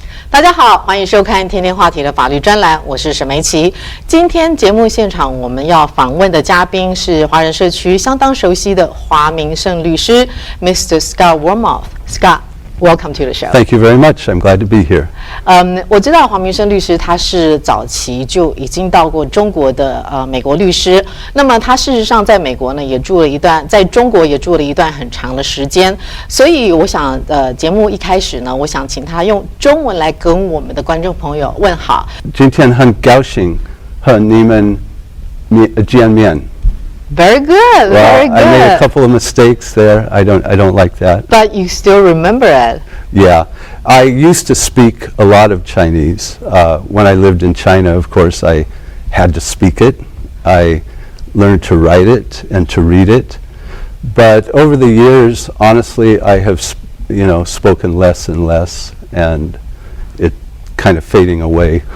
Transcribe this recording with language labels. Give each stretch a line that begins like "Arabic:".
Chinese: 大家好，欢迎收看天天话题的法律专栏，我是沈梅琪。今天节目现场我们要访问的嘉宾是华人社区相当熟悉的华明胜律师 Mr.
English: Scott Warmuth。Scott，welcome to the show. Thank you very much. I'm glad to be here.
Chinese: 我知道华明胜律师他是早期就已经到过中国的美国律师，那么他事实上在美国呢也住了一段，在中国也住了一段很长的时间，所以我想节目一开始呢，我想请他用中文来跟我们的观众朋友问好。今天很高兴和你们见面。
English: Very good, very good. I made a couple of mistakes there. I don't like that. But you still remember it. Yeah. I used to speak a lot of Chinese. When I lived in China, of course, I had to speak it. I learned to write it and to read it. But over the years, honestly, I have, spoken less and less, and it kind of fading away.